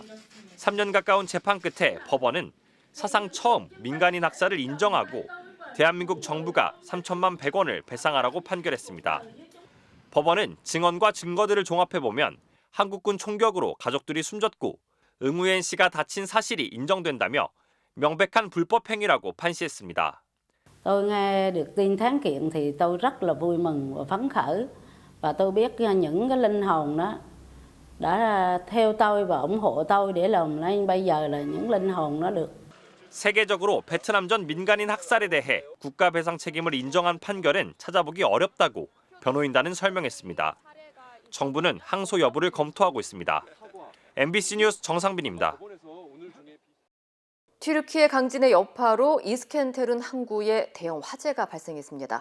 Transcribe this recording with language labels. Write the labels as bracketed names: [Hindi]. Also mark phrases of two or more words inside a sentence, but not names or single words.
[Korean] 3년 가까운 재판 끝에 법원은 사상 처음 민간인 학살을 인정하고 대한민국 정부가 3천만 100원을 배상하라고 판결했습니다. 법원은 증언과 증거들을 종합해보면 한국군 총격으로 가족들이 숨졌고 응우엔 씨가 다친 사실이 인정된다며 명백한 불법 행위라고 판시했습니다. [Vietnamese] Tôi nghe được tin thắng kiện thì tôi rất là vui mừng và phấn khởi và tôi biết những cái linh hồn đó đã theo tôi và ủng hộ tôi để làm nên bây giờ là những linh hồn nó được. [Korean] 세계적으로 베트남전 민간인 학살에 대해 국가 배상 책임을 인정한 판결은 찾아보기 어렵다고 변호인단은 설명했습니다. 정부는 항소 여부를 검토하고 있습니다. MBC 뉴스 정상빈입니다. 튀르키예 강진의 여파로 이스켄테룬 항구에 대형 화재가 발생했습니다.